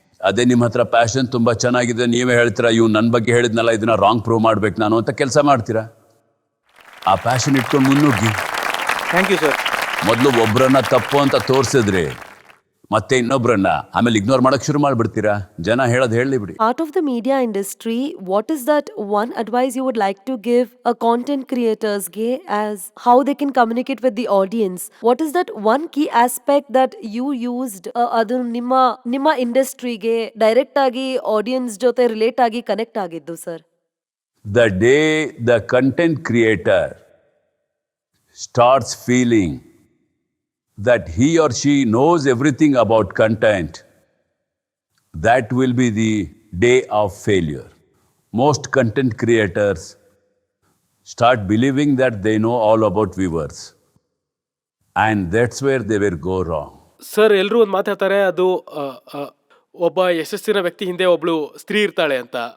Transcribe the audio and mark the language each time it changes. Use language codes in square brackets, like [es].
[kn] ಅದೇ ನಿಮ್ಮ ಹತ್ರ ಪ್ಯಾಷನ್ ತುಂಬ ಚೆನ್ನಾಗಿದೆ, ನೀವೇ ಹೇಳ್ತೀರಾ ಇವ್ ನನ್ನ ಬಗ್ಗೆ ಹೇಳಿದ್ನಲ್ಲ, ಇದನ್ನ ರಾಂಗ್ ಪ್ರೂವ್ ಮಾಡ್ಬೇಕು ನಾನು ಅಂತ ಕೆಲಸ ಮಾಡ್ತೀರಾ. ಆ ಪ್ಯಾಷನ್ ಇಟ್ಕೊಂಡು ಮುನ್ನುಗ್ಗಿ. [en] Thank you sir. [kn] ಮೊದಲು ಒಬ್ಬರನ್ನ ತಪ್ಪು ಅಂತ ತೋರಿಸಿದ್ರಿ, ಮತ್ತೆ ಇನ್ನೊಬ್ರನ್ನ ಆಮೇಲೆ ಇಗ್ನೋರ್ ಮಾಡಕ್ ಶುರು ಮಾಡ್ಬಿಡ್ತೀರಾ. ಜನ ಹೇಳೋದು ಹೇಳಿ ಬಿಡಿ. [en] Out of the media industry, what is that one advice you would like to give a content creators ಗೆ as how they can communicate with the audience? What is that one key aspect that you used [kn] ಅದು ನಿಮ್ಮ ಇಂಡಸ್ಟ್ರಿಗೆ direct ಆಗಿ audience ಜೊತೆ relate ಆಗಿ connect ಆಗಿದ್ದು sir? [en] The day the content creator starts feeling that he or she knows everything about content, that will be the day of failure. Most content creators start believing that they know all about viewers, and that's where they will go wrong. [kn] Sir, ಎಲ್ಲರೂ ಒಂದು ಮಾತಾಡ್ತಾರೆ, ಅದು ಒಬ್ಬ ಯಶಸ್ಸಿನ ವ್ಯಕ್ತಿ ಹಿಂದೆ ಒಬ್ಳು ಸ್ತ್ರೀ ಇರ್ತಾಳೆ ಅಂತ.